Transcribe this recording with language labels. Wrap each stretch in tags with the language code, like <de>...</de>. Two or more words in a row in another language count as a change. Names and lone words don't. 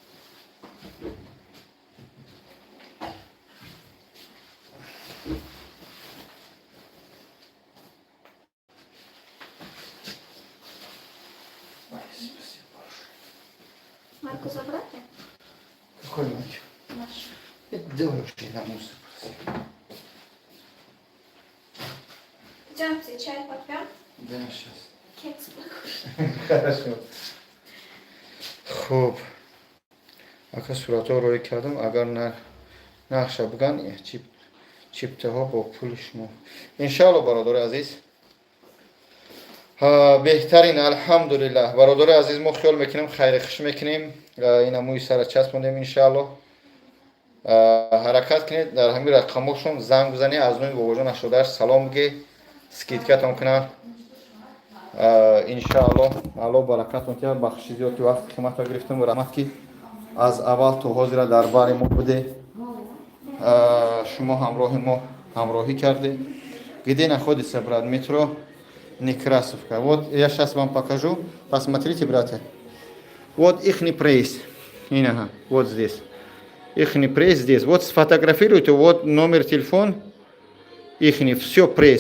<ru>Ой, спасибо большое. Марку забрать? Какой ноги? Наш. Это девушки на мусор. Идемте, чай попьем? Да, сейчас. Кекс покушаем. Хорошо.</ru> <tg>Хуб. Ака суратҳо рӯй кардам, агар нақша биган чиптаҳо бо пули шумо. Иншааллоҳ бародари азиз. Беҳтарин алҳамдулиллаҳ. Бародари азиз мо хиёл мекунем, хайри хуш мекунем. Ина мӯи сара часпондем иншааллоҳ. Ҳаракат кунед, дар ҳамин рақамошон занг бизанед, аз нӯи бобоҷон 88 салом бигед, скидкатон кунанд. иншааллоҳ алло баракатон киёр бахши зиёд ки вақти химатро гирифтем ва раҳмат ки аз аввал то ҳозира дар бари мо буде. Шумо ҳамроҳи мо ҳамроҳӣ карде.</tg> <ru>Где находится, брат, метро Некрасовка. Вот я сейчас вам покажу. Посмотрите, братья. Вот ихний прайс. Ага, вот здесь. Ихний прайс здесь. Вот сфотографируйте, вот номер телефона. Ихний, все прайс.</ru>